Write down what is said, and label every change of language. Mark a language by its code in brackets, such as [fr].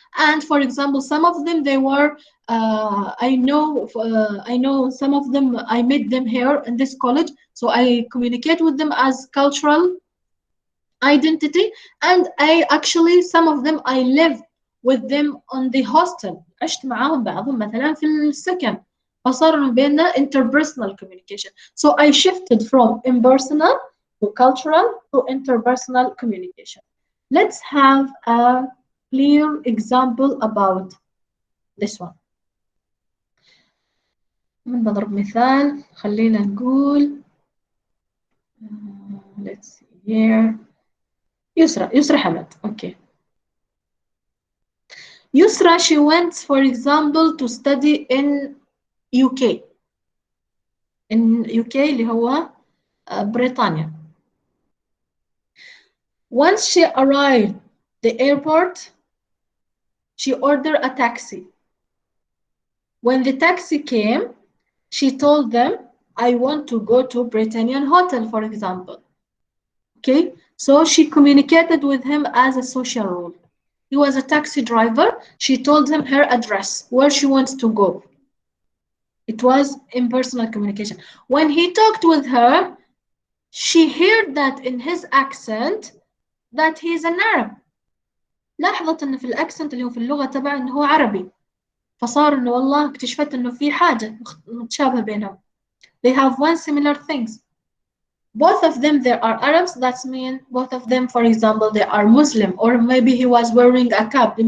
[en] And for example, some of them, they were, I know some of them, I met them here in this college. So I communicate with them as cultural identity. And I actually, some of them, I live with them on the hostel. [ar] عشت معاهم بعضهم مثلا في السكن. فصار بيننا [en] interpersonal communication. So I shifted from impersonal to cultural to interpersonal communication. Let's have a clear example about this one. [ar] من بضرب مثال خلينا نقول [en] let's see here. Yusra Hamad. Okay. Yusra, she went, for example, to study in UK. In UK [ar] اللي هو بريطانيا. [en] Once she arrived the airport, she ordered a taxi. When the taxi came, she told them, I want to go to Britannian Hotel, for example. Okay, so she communicated with him as a social role. He was a taxi driver. She told him her address, where she wants to go. It was impersonal communication. When he talked with her, she heard that in his accent that he's an Arab. [ar] لاحظت إنه في الأكسنت اللي هو في اللغة تبعه إنه هو عربي. فصار إنه والله اكتشفت إنه في حاجة متشابهة بينهم. [en] They have one similar things. Both of them, they are Arabs. That means both of them, for example, they are Muslim, or maybe he was wearing a cap.